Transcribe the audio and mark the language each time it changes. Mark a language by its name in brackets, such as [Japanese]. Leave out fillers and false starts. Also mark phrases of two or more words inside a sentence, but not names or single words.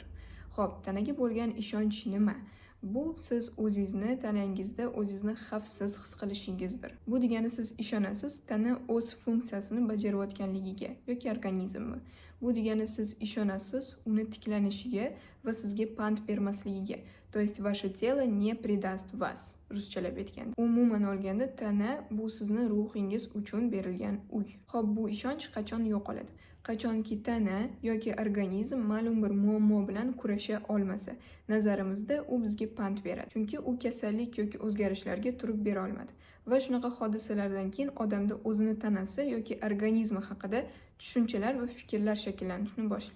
[Uzbek] Xo'p, tanaga bo'lgan ishonch nima? Bu siz o'zingizni tanangizda o'zingizni xavfsiz his qilishingizdir. Bu degani siz ishonasiz tana o'z funksiyasini bajarayotganligiga yoki organizmmi. Bu degani siz ishonasiz uni tiklanishiga va sizga pand bermasligiga. [Russian] То есть ваше тело не предаст вас. [Uzbek] Ruschalab aytganda. Umuman olganda tana bu sizni ruhingiz uchun berilgan uy. Xo'p, bu ishonch qachon yo'qoladi? Qachonki tana yoki organizm ma'lum bir muammo bilan kurasha olmasa, nazarimizda u bizga pand beradi. Chunki u kasallik yoki o'zgarishlarga turib bera olmadi. Va shunaqa hodisalardan keyin odamda o'zini tanasi yoki organizmi haqida tushunchalar va fikrlar shakllanishni boshlaydi.